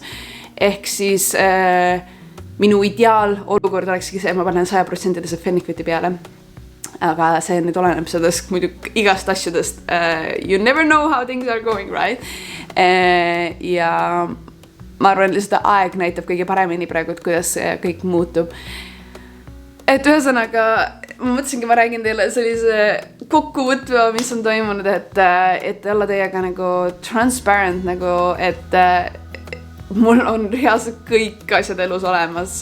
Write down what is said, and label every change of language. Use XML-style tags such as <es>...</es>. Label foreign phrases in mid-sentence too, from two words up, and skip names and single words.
<et>Ehk siis minu ideaal olukord olekski see, et ma panen 100% Fennikviti peale. Aga see nüüd oleneb sellest muidu igast asjadest.</et> <en>You never know how things are going, right?</en> <et>Ja ma arvan, et seda aeg näitab kõige paremini praegu, et kuidas kõik muutub. Et ühesõnaga, ma mõtlesingi, ma räägin teile sellise kokkuvõtva, mis on toimunud, et olla teiega nagu transparent, nagu, et mul on reaalselt kõik asjad elus olemas.</et>